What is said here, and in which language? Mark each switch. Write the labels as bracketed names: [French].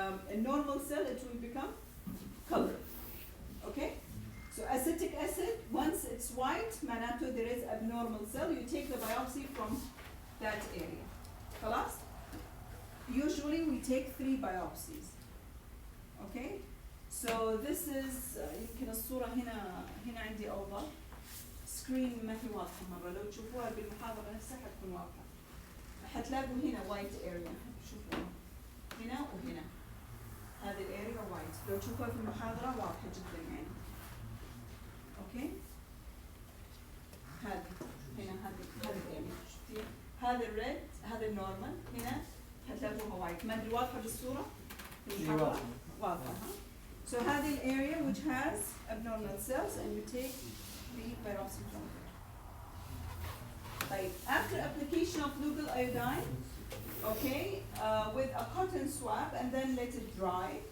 [English] النورمال cell it will become color. Okay? So acetic acid once it's white معناته there is abnormal cell. You take the biopsy from that area. خلاص؟ Usually we take 3 biopsies. Okay? So this is [Arabic] يمكن الصورة هنا عندي أوضح. سكرين ما هي واضحة مرة لو تشوفوها بالمحاضرة نفسها حتكون واضحة. حتلاقوا هنا white area شوفوها هنا وهنا. هذه الاريا white لو تشوفوها في المحاضرة واضحة جدا يعني. أوكي؟ هذه هنا هذه الاريا شفتيها؟ هذا الريد هذا النورمال هنا حتلاقوها white. ما أدري واضحة بالصورة؟ في المحاضرة؟ واضحة ها؟ [English] So هذه the area which has abnormal cells and you take the biopsy from there. [Arabic] طيب, [English] after application of lugal iodine, okay, with a cotton swab and then let it dry,